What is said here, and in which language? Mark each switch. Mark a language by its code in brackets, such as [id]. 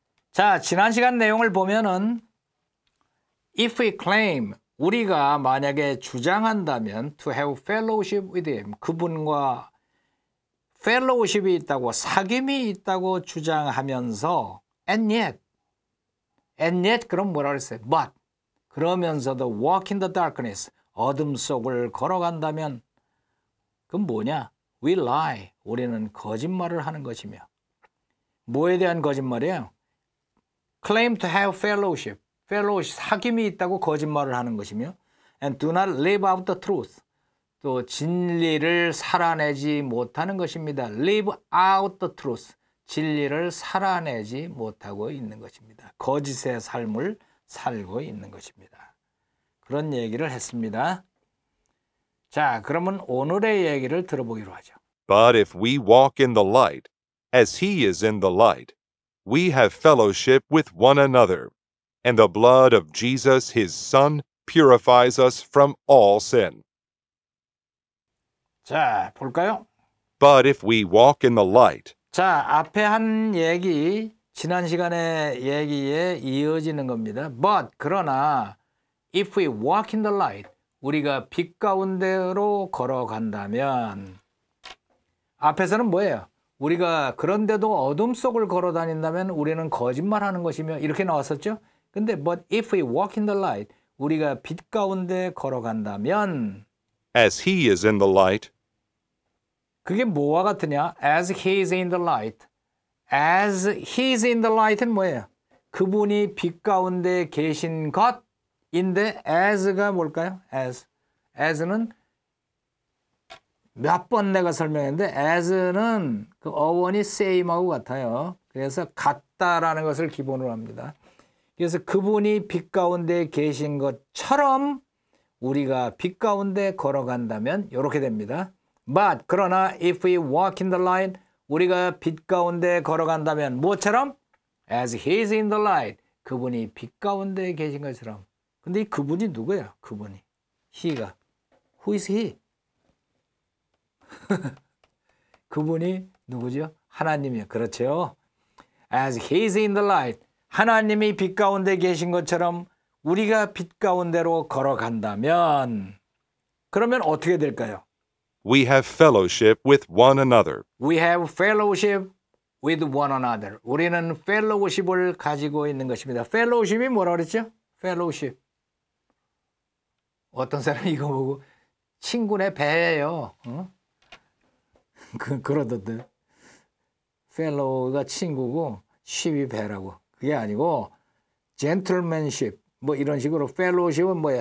[ko] 자, 지난 시간 내용을 보면은 [en] if we claim, [ko] 우리가 만약에 주장한다면 [en] to have fellowship with him, [ko] 그분과 펠로우십이 있다고, 사귐이 있다고 주장하면서 [en] and yet [ko] 그럼 뭐라 그랬어요? but 그러면서도 [en] walk in the darkness, [ko] 어둠 속을 걸어간다면 그건 뭐냐? [en] we lie, [ko] 우리는 거짓말을 하는 것이며. 뭐에 대한 거짓말이에요? [en] claim to have fellowship, [ko] 사귐이 있다고 거짓말을 하는 것이며 [en] and do not live out the truth, [ko] 또 진리를 살아내지 못하는 것입니다. [en] live out the truth, [ko] 진리를 살아내지 못하고 있는 것입니다. 거짓의 삶을 살고 있는 것입니다. 그런 얘기를 했습니다. 자, 그러면 오늘의 얘기를 들어보기로 하죠. [en] But if we walk in the light, as he is in the light, we have fellowship with one another, and the blood of Jesus his Son purifies us from all sin. [ko] 자, 볼까요? [en] But if we walk in the light, [ko] 자, 앞에 한 얘기, 지난 시간의 얘기에 이어지는 겁니다. But, 그러나 [en] if we walk in the light, [ko] 우리가 빛 가운데로 걸어간다면, 앞에서는 뭐예요? 우리가 그런데도 어둠 속을 걸어 다닌다면 우리는 거짓말하는 것이며, 이렇게 나왔었죠? 근데 [en] but if we walk in the light, [ko] 우리가 빛 가운데 걸어간다면 [en] as he is in the light, [ko] 그게 뭐와 같으냐? [en] As he is in the light. As he is in the light은 [ko] 뭐예요? 그분이 빛 가운데 계신 것인데 as가 뭘까요? as는 몇 번 내가 설명했는데 as는 그 어원이 same하고 같아요. 그래서 같다라는 것을 기본으로 합니다. 그래서 그분이 빛 가운데 계신 것처럼 우리가 빛 가운데 걸어간다면 이렇게 됩니다. But 그러나 [en] if we walk in the light, [ko] 우리가 빛 가운데 걸어간다면 뭐처럼? [en] As he is in the light, [ko] 그분이 빛 가운데 계신 것처럼. 근데 이 그분이 누구예요? 그분이. he가. [en] Who is he? [ko] 그분이 누구죠? 하나님이요. 그렇죠. [en] As he is in the light, [ko] 하나님이 빛 가운데 계신 것처럼 우리가 빛 가운데로 걸어간다면 그러면 어떻게 될까요? [en] we have fellowship with one another. We have fellowship with one another. [ko] 우리는 fellowship을 가지고 있는 것입니다. fellowship이 뭐라고 그랬죠? [en] fellowship. [ko] 어떤 사람이 이거 보고 친구네 배예요. 어? 그러던데. fellow가 친구고 ship이 배라고. 그게 아니고 gentlemanship 뭐 이런 식으로 fellowship은 뭐야?